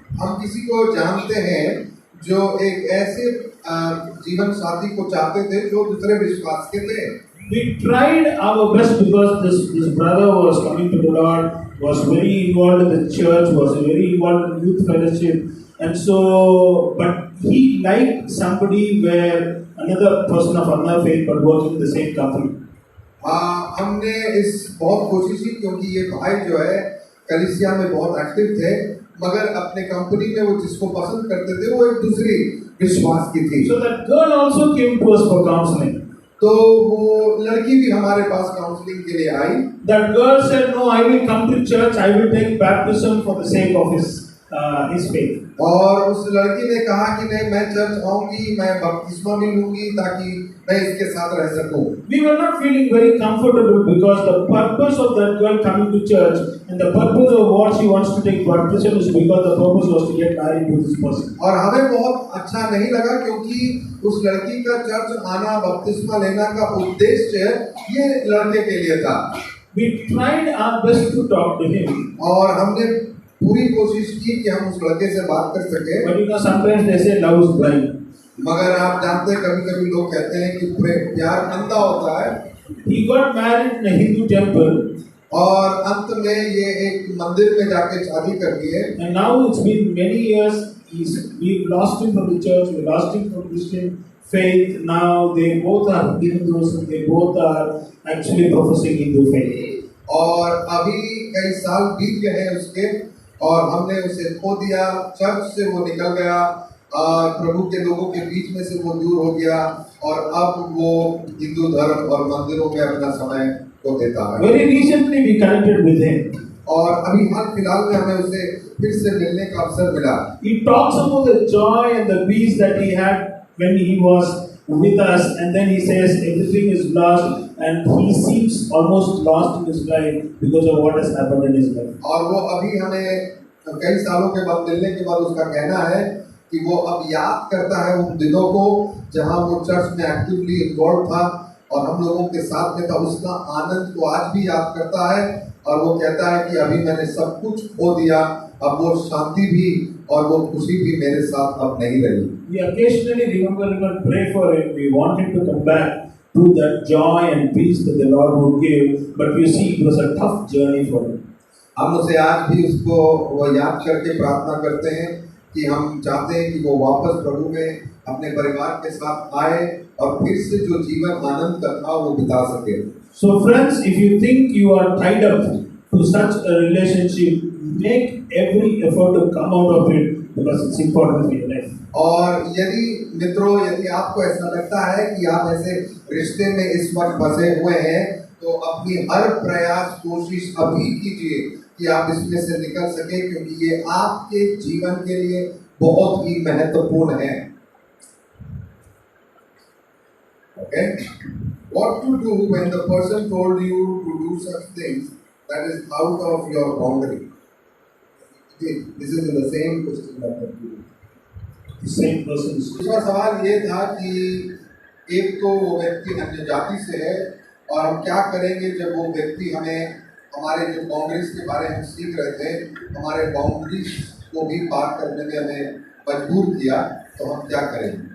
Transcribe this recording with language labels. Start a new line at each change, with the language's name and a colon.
Hindi: हम किसी को जानते हैं जो एक ऐसे जीवन साथी को चाहते थे जो दूसरे विश्वास के थे।
English: We tried our best because this brother was coming to the Lord, was very involved in the church, was very involved in youth fellowship, and so, but he liked somebody where another person of another faith but working in the same company.
Hindi: हमने इस बहुत कोशिश की क्योंकि ये भाई जो है कलीसिया में बहुत एक्टिव थे, मगर अपने कंपनी में वो जिसको पसंद करते थे वो एक दूसरी विश्वास की थी।
English: So that girl also came to us for counseling.
Hindi: तो वो लड़की भी हमारे पास काउंसलिंग के लिए आई।
English: That girl said, "No, I will come to church. I will take baptism for the sake of his faith."
Hindi: और उस लड़की ने कहा कि नहीं, मैं चर्च आऊंगी, मैं बपतिस्मा भी लूंगी ताकि मैं इसके साथ रह सकूं।
English: We were not feeling very comfortable because the purpose of that girl coming to church and the purpose of what she wants to take baptism is because the purpose was to get married to this person.
Hindi: और हमें बहुत अच्छा नहीं लगा क्योंकि उस लड़की का चर्च आना, बपतिस्मा लेना का उद्देश्य ये लड़के के लिए था।
English: We tried our best to talk to him.
Hindi: और हमने पूरी कोशिश की कि हम उस लड़के से बात कर सके,
English: But you know, sometimes they say love is blind.
Hindi: मगर आप जानते हैं कभी कभी लोग कहते हैं कि प्यार अंधा होता है।
English: He got married in a Hindu temple,
Hindi: और अंत में ये एक मंदिर में जाके शादी कर लिए,
English: and now it's been many years. We've lost him from the church, we lost him from Christian faith. Now they both are Hindus and they both are actually professing Hindu faith.
Hindi: और अभी कई साल बीत गए हैं उसके, और हमने उसे खो दिया, चर्च से वो निकल गया, प्रभु के लोगों के बीच में से वो दूर हो गया, और अब वो हिंदू धर्म और मंदिरों में अपना समय को देता है।
English: Very recently we connected with him.
Hindi: और अभी हाल फिलहाल में हमें उसे फिर से मिलने का अवसर मिला।
English: He talks about the joy and the peace that he had when he was with us, and then he says everything is lost, and he seems almost lost in his life because of what has happened in his life.
Hindi: और वो अभी हमें कई सालों के बाद मिलने के बाद उसका कहना है कि वो अब याद करता है उन दिनों को जहां वो चर्च में एक्टिवली इन्वॉल्व था और हम लोगों के साथ में था। उसका आनंद को आज भी याद करता है, और वो कहता है कि अभी मैंने सब कुछ खो दिया, अब वो शांति भी और वो खुशी भी मेरे साथ अब नहीं रही।
English: We occasionally remember him and pray for him. We want him to come back to that joy and peace that the Lord would give, but you see, it was a tough journey for him.
Hindi: हम उसे आज भी उसको वो याद करके प्रार्थना करते हैं कि हम चाहते हैं कि वो वापस प्रभु में अपने परिवार के साथ आए और फिर से जो जीवन आनंद का था वो बिता सके।
English: So friends, if you think you are tied up to such a relationship, make every effort to come out of it because it's important for your life.
Hindi: और यदि मित्रों, यदि आपको ऐसा लगता है कि आप ऐसे रिश्ते में इस वक्त फंसे हुए हैं, तो अपनी हर प्रयास कोशिश अभी कीजिए कि आप इसमें से निकल सके, क्योंकि ये आपके जीवन के लिए बहुत ही महत्वपूर्ण है।
English: Okay? What to do when the person told you to do such things that is out of your boundary? This is in the same question that you. The same persons.
Hindi: दूसरा सवाल ये था कि एक तो वो व्यक्ति अन्य जाति से है, और हम क्या करेंगे जब वो व्यक्ति हमें हमारे जो बाउंड्रीज के बारे में हम सीख रहे थे, हमारे बाउंड्रीज को भी पार करने में हमें मजबूर किया, तो हम क्या करेंगे?